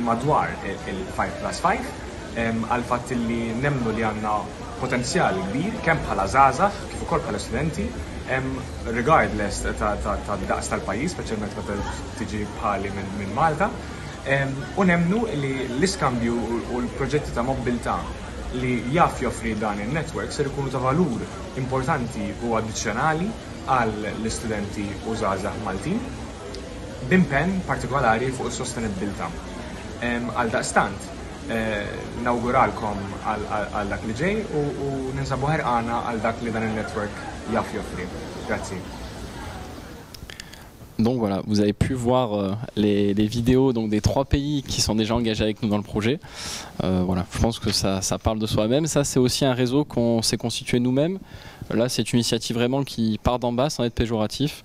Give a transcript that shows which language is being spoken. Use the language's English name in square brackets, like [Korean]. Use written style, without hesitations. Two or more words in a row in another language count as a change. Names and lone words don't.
[Maltese] madwar il-5+5 għal fatt li nemmnu li għandna potenzjal kbir kemm bħala żgħażagħ kif ukoll bħala studenti regardless ta' daqs tal-pajjiż, speċjalment meta tiġi bħali minn Malta, u nemmnu li l-iskambju u l-proġetti ta' mobilità li jaf joffri dan il-network ser ikunu ta' valur importanti u addizzjonali għall istudenti u żgħażagħ Maltin b'impenn partikolari fuq is-sostenibilità. Għal daqstant, nawguralkom għal dak li ġej u ninsabu ħerqana għal dak li dan il-network jaf joffri. Grazie. [French] Donc voilà, vous avez pu voir les vidéos donc, des 3 pays qui sont déjà engagés avec nous dans le projet. Voilà, je pense que ça parle de soi-même. Ça, c'est aussi un réseau qu'on s'est constitué nous-mêmes. Là, c'est une initiative vraiment qui part d'en bas sans être péjoratif.